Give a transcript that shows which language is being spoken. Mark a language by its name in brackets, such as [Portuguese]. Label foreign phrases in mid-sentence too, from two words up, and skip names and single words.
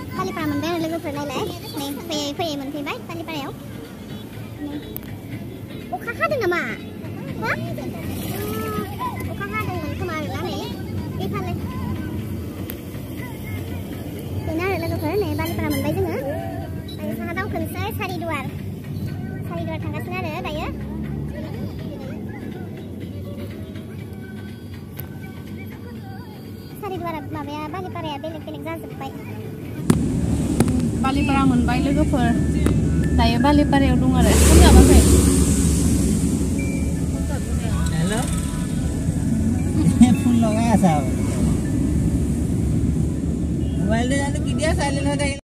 [Bodo] बालिपारा मोनबाय आरो लोगोफोर नायलाय नै फैयै फैयै मोनफैबाय बालिपारायाव अखा हादों नामा हो अखा हादोंमोन खोमा आरोना नै फैफालाय बेनो आरो लोगोफोर नै बालिपारा मोनबाय जोङो दायो साहा दावखोनोसै सारिदुवार थांगासिनो आरो दायो सारिदुवारा माबाया बालिपाराया बेलेग बेलेग जाजोब्बाय बालिपारा मोनबाय लोगोफोर दायो बालिपारायाव दं आरो खोनाबाखै [Hindi] हेलो फोन लगाया साहब मोबाइल ले जाने की दिया साइलेंट हो जाएगा